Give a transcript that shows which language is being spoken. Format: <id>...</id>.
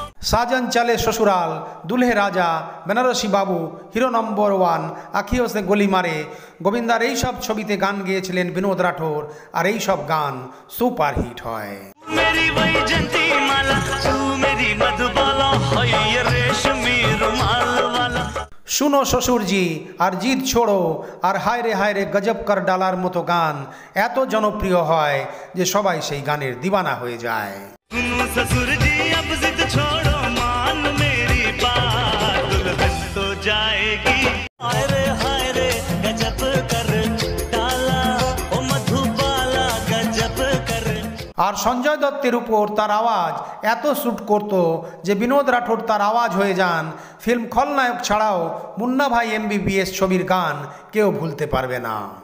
<bn>साजन चले ससुराल, दुल्हे राजा, बनारसी बाबू, हिरो नम्बर 1, आखियों से गोली मारे, गोविंदार এই সব ছবিতে গান গেয়েছিলেন বিনোদ রাঠোর, আর এই সব গান সুপার হিট হয়।</bn> <hi>मेरी वैजंती माला तू मेरी मधुबाला होय ये रेशमी रुमाल वाला।</hi> <bn>सुनो ससुर जी আর জিদ ছোড়ো আর হায় রে গজব কর ডালার মতো গান এত জনপ্রিয় হয় যে সবাই সেই গানের দিওয়ানা হয়ে যায়।</bn> <hi>सुनो ससुर जी अब जिद छोड़ो मान मेरी बात दुल्हन तो जाएगी हाय रे गजब कर डाला ओ मधुबाला गजब कर।</hi> <bn>আর সঞ্জয় দত্তের উপর তার আওয়াজ এত স্যুট করত যে বিনোদ রাঠোর তার আওয়াজ হয়ে যান। ফিল্ম খলনায়ক ছাড়াও মুন্না ভাই MBBS ছবির গান কেউ ভুলতে পারবে না।</bn>